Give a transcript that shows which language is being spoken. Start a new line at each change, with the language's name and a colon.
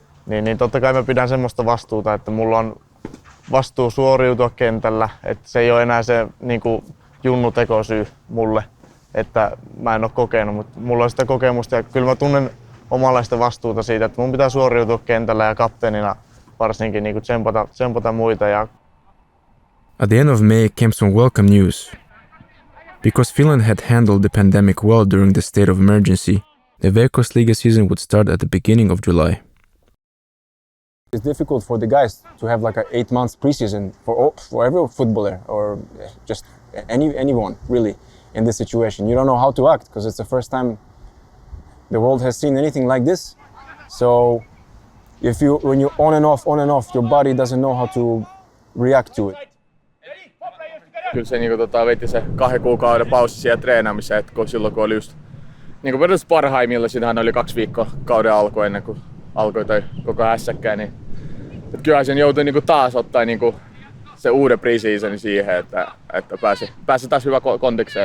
Finnish: Niin totta kai mä pidän semmoista vastuuta, että mulla on vastuu suoriutua kentällä. Että se ei ole enää se niinku junnutekosyy mulle, että mä en ole kokenut, mutta mulla on sitä kokemusta ja kyllä mä tunnen omanlaista vastuuta siitä, että mun pitää suoriutua kentällä ja kapteenina varsinkin niinku tsempata muita.
English: At the end of May came some welcome news. Because Finland had handled the pandemic well during the state of emergency, the Veikkausliiga season would start at the beginning of July. It's difficult for the guys to have like a 8 months preseason for every footballer or just anyone really in this situation. You don't know how to act because it's the first time the world has seen anything like this. So when you're on and off, your body doesn't know how to react to it.
Finnish: Kyllä se veti se 2 kuukauden paussi siellä treenaamiseen, että silloin kun oli just periaatteessa parhaimmilla, siinähän oli 2 viikkoa kauden alku ennen kuin alkoi toi koko hässäkkä, niin kyllähän sen joutui taas ottaa se uuden pre-seasonin siihen, että pääsi taas hyvä kontekseen.